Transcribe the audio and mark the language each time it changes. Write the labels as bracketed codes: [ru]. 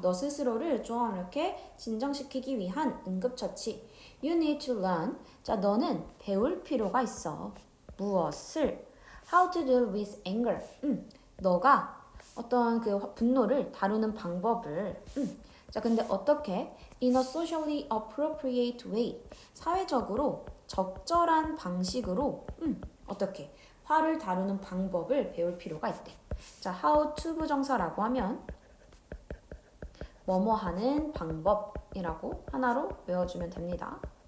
[ko] 너 스스로를 좀 이렇게 진정시키기 위한 응급처치. [en] You need to learn. [ko] 자, 너는 배울 필요가 있어. 무엇을? [en] How to deal with anger. [ko] 너가 어떤 그 분노를 다루는 방법을. 자, 근데 어떻게? [en] In a socially appropriate way. [ko] 사회적으로 적절한 방식으로 어떻게 화를 다루는 방법을 배울 필요가 있대. 자, how to 부정사라고 하면 뭐뭐 하는 방법이라고 하나로 외워주면 됩니다.